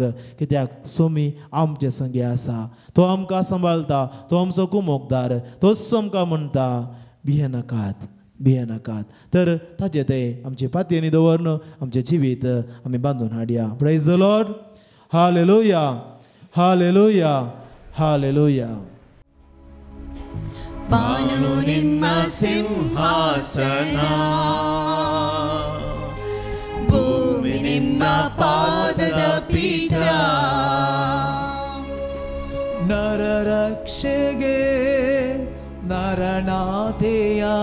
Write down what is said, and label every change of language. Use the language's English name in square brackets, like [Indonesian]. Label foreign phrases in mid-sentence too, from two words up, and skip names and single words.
[Konkani] कित्याक सोमी आमचे संगी आसा. तो आमकां सांबाळटा, तो आमचो खूब मोगदार. तोच आमकां म्हणटा भियेनाकात, भियेनाकात. तर ताचे ते आमची पातयेनी दवरन आमचें जिवीत आमी बांदून हाडया. [English] Praise the Lord, hallelujah, hallelujah, hallelujah. [Kannada] ಬಾನು ನಿಮ್ಮ ಸಿಂಹಾಸನ, ಭೂಮಿ ನಿಮ್ಮ ಪಾದದ ಪೀಠ. ನರರಕ್ಷೆಗೆ ನರನಾಥೆಯ,